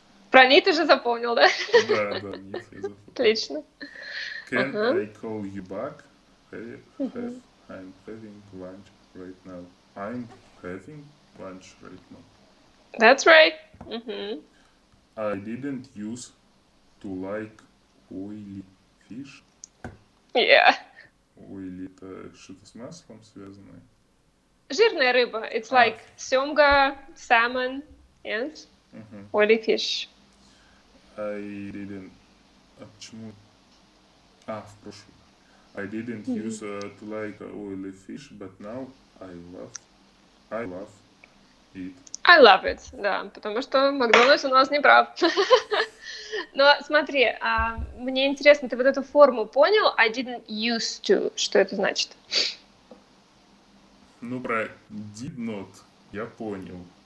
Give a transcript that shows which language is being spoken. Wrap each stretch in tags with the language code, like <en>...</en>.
<ru>Про need ты же запомнил, да? Да, need я запомнил. Отлично.</ru> <en>Can I call you back? I'm having lunch right now. I'm having lunch right now. That's right. I didn't used to like oily fish. Yeah.</en> <ru>Oily это что-то с маслом связанное. Жирная рыба.</ru> <en>It's like семга, salmon, and oily fish. I didn't...</en> <ru>почему? В прошлом.</ru> <en>I didn't used to like oily fish, but now I love it. I love it,</en> <ru>да, потому что Макдональдс у нас не прав. Но смотри, мне интересно, ты вот эту форму понял?</ru> <en>I didn't used to.</en> <ru>Что это значит? Ну, про did not я понял.</ru>